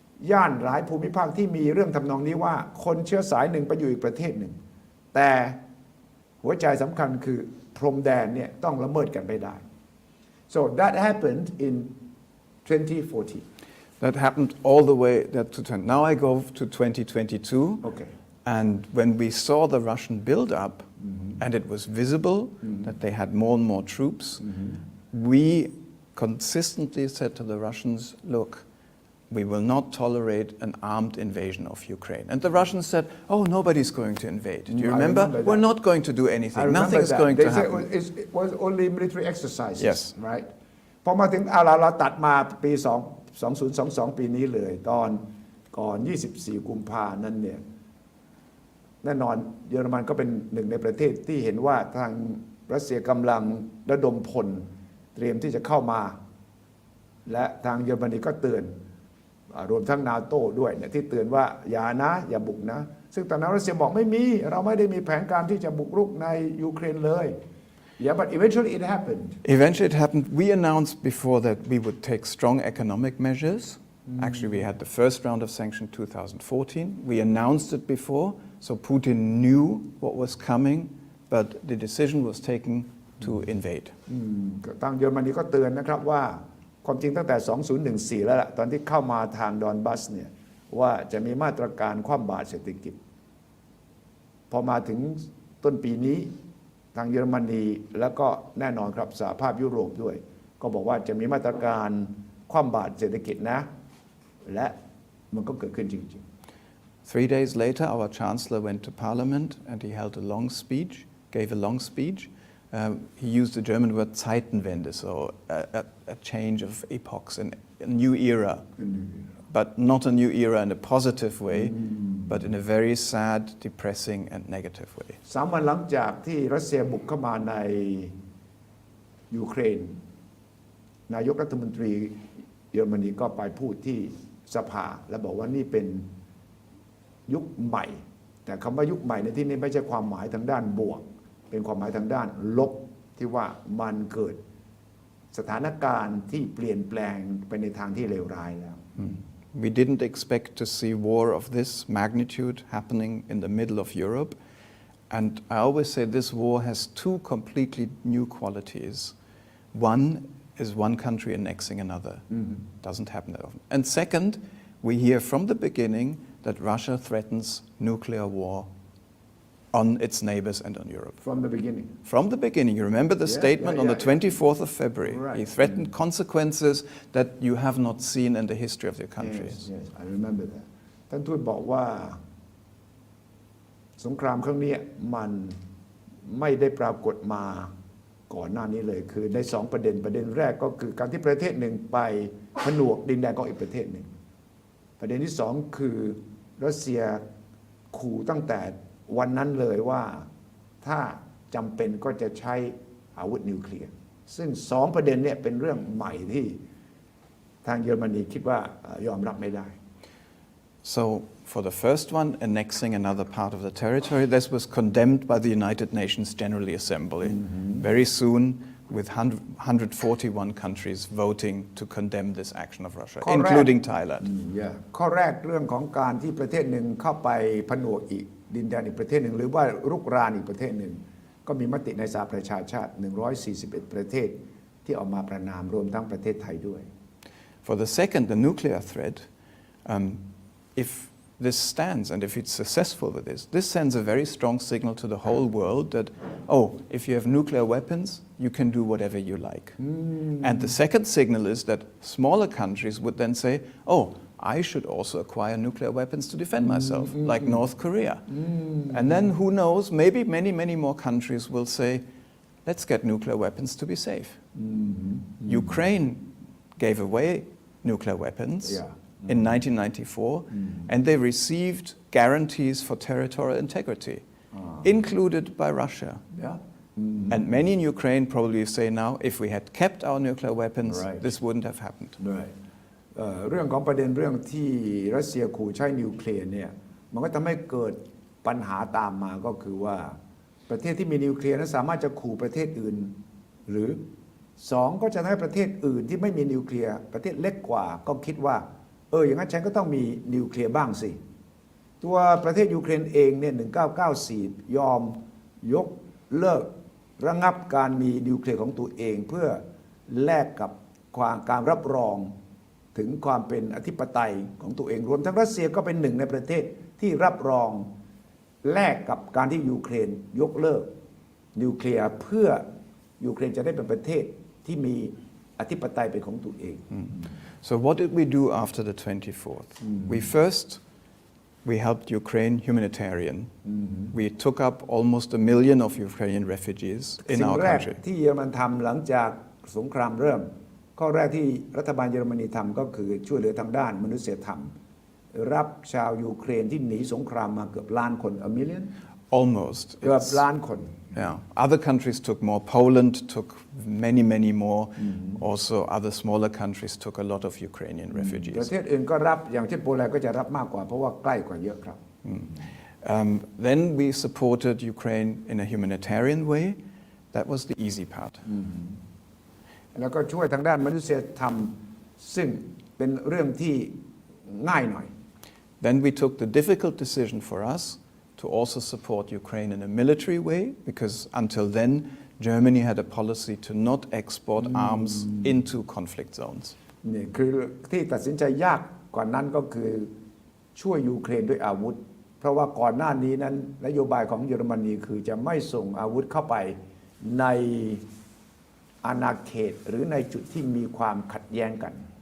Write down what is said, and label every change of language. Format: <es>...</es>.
<th>ย่านหลายภูมิภาคที่มีเรื่องทำนองนี้ว่าคนเชื้อสายหนึ่งไปอยู่อีกประเทศหนึ่งแต่หัวใจสำคัญคือพรมแดนเนี่ยต้องละเมิดกันไม่ได้</th> <en>so that happened in 2014 That happened all the way now I go to 2022. Okay. And when we saw the Russian build-up, and it was visible that they had more and more troops, we consistently said to the Russians, look, we will not tolerate an armed invasion of Ukraine. And the Russians said, oh, nobody's going to invade. Do you remember? We're not going to do anything. Nothing's going to happen. It was only military exercises, Yes. right?</en> <th>พอมาถึงเราตัดมาปี2022 ปีนี้เลยตอนก่อน 24 กุมภานั้นเนี่ยแน่นอนเยอรมันก็เป็นหนึ่งในประเทศที่เห็นว่าทางรัสเซียกำลังระดมพลเตรียมที่จะเข้ามาและทางเยอรมนีก็เตือนรวมทั้งนาโต้ด้วยเนี่ยที่เตือนว่าอย่าบุกนะซึ่งตอนนั้นรัสเซียบอกไม่มีเราไม่ได้มีแผนการที่จะบุกรุกในยูเครนเลย</th> <en>Yeah, but eventually it happened. Eventually it happened. We announced before that we would take strong economic measures. Actually, we had the first round of sanctions 2014. We announced it before, so Putin knew what was coming, but the decision was taken to invade.</en> <th>ทางเยอรมนีก็เตือนนะครับว่าความจริงตั้งแต่ 2014 แล้วล่ะตอนที่เข้ามาทางดอนบัสเนี่ยว่าจะมีมาตรการคว่ำบาตรเศรษฐกิจพอมาถึงต้นปีนี้ทางเยอรมนีแล้วก็แน่นอนครับสหภาพยุโรปด้วยก็บอกว่าจะมีมาตรการคว่ำบาตรเศรษฐกิจนะและมันก็เกิดขึ้นจริงๆ</th> <en>3 days later, our chancellor went to parliament and he held a long speech, gave a long speech. He used the German word Zeitenwende, so a change of epochs, a new era, but not a new era in a positive way, but in a very sad, depressing and negative way.</en> <th>3 วันหลังจากที่รัสเซียบุกเข้ามาในยูเครนนายกรัฐมนตรีเยอรมนีก็ไปพูดที่สภาและบอกว่านี่เป็นยุคใหม่แต่คำว่ายุคใหม่ในที่นี้ไม่ใช่ความหมายทางด้านบวกเป็นความหมายทางด้านลบที่ว่ามันเกิดสถานการณ์ที่เปลี่ยนแปลงไปในทางที่เลวร้ายแล้ว</th> <en>We didn't expect to see war of this magnitude happening in the middle of Europe. And I always say this war has 2 completely new qualities. One is one country annexing another. Doesn't happen that often. And second, we hear from the beginning that Russia threatens nuclear war on its neighbors and on Europe. From the beginning. From the beginning. You remember the statement on the 24th of February. Right. He threatened consequences that you have not seen in the history of your country. Yes, I remember that.</en> <th>ท่านทูตบอกว่าสงครามครั้งนี้มันไม่ได้ปรากฏมาก่อนหน้านี้เลยคือใน2 ประเด็นแรกก็คือการที่ประเทศหนึ่งไป ผนวกดินแดนของอีกประเทศหนึ่งประเด็นที่สองคือรัสเซียขู่ตั้งแต่วันนั้นเลยว่าถ้าจำเป็นก็จะใช้อาวุธนิวเคลียร์ซึ่งสองประเด็นเนี่ยเป็นเรื่องใหม่ที่ทางเยอรมนีคิดว่ายอมรับไม่ได้</th> <en>So for the first one, annexing another part of the territory, this was condemned by the United Nations General Assembly very soon, with 141 countries voting to condemn this action of Russia, including Thailand.</en> <th>ข้อแรกเรื่องของการที่ประเทศหนึ่งเข้าไปผนวกอีกดินแดนอีกประเทศหนึ่งหรือว่ารุกรานอีกประเทศหนึ่งก็มีมติในสหประชาชาติ141ประเทศที่ออกมาประณามรวมทั้งประเทศไทยด้วย</th> <en>For the second, the nuclear threat, if this stands and if it's successful with this sends a very strong signal to the whole world that, oh, if you have nuclear weapons, you can do whatever you like. And the second signal is that smaller countries would then say, oh, I should also acquire nuclear weapons to defend myself, like North Korea. And then who knows, maybe many, many more countries will say, let's get nuclear weapons to be safe. Ukraine gave away nuclear weapons in 1994, and they received guarantees for territorial integrity, included by Russia. And many in Ukraine probably say now, if we had kept our nuclear weapons, this wouldn't have happened.</en> <th>เรื่องของประเด็นเรื่องที่รัสเซียขู่ใช้นิวเคลียร์เนี่ยมันก็ทำให้เกิดปัญหาตามมาก็คือว่าประเทศที่มีนิวเคลียร์นั้นสามารถจะขู่ประเทศอื่นหรือสองก็จะทำให้ประเทศอื่นที่ไม่มีนิวเคลียร์ประเทศเล็กกว่าก็คิดว่าอย่างนั้นฉันก็ต้องมีนิวเคลียร์บ้างสิ ตัวประเทศยูเครนเองเนี่ย1994ยอมยกเลิกระงับการมีนิวเคลียร์ของตัวเองเพื่อแลกกับการรับรองถึงความเป็นอธิปไตยของตัวเองรวมทั้งรัสเซียก็เป็นหนึ่งในประเทศที่รับรองแลกกับการที่ยูเครนยกเลิกนิวเคลียร์เพื่อยูเครนจะได้เป็นประเทศที่มีอธิปไตยเป็นของตัวเอง</th> <en>So what did we do after the 24th? We helped Ukraine humanitarian. We took up almost 1 million of Ukrainian refugees in our country.</en> <th>ที่เยอรมันทำหลังจากสงครามเริ่มข้อแรกที่รัฐบาลเยอรมนีทำก็คือช่วยเหลือทางด้านมนุษยธรรมรับชาวยูเครนที่หนีสงครามมาเกือบล้านคน</th> <en>a million almost</en> <th>เกือบล้านคน</th> <en>Yeah, other countries took more. Poland took many more. Also, other smaller countries took a lot of Ukrainian</en> <th>ประ</th> <en>refugees.</en> <th>เทศอื่นก็รับอย่างเช่นโปแลนด์ก็จะรับมากกว่าเพราะว่าใกล้กว่าเยอะครับ</th> <en>Then we supported Ukraine in a humanitarian way. That was the easy part.</en> <th>แล้วก็ช่วยทางด้านมนุษยธรรมซึ่งเป็นเรื่องที่ง่ายหน่อย</th> <en>Then we took the difficult decision for us to also support Ukraine in a military way, because until then, Germany had a policy to not export arms into conflict zones.</en> <th>นี่คือที่ตัดสินใจยากกว่านั้นก็คือช่วยยูเครนด้วยอาวุธเพราะว่าก่อนหน้านี้นั้นนโยบายของเยอรมนีคือจะไม่ส่งอาวุธเข้าไปในอาณาเขตหรือในจุดที่มีความขัดแย้งกัน</th>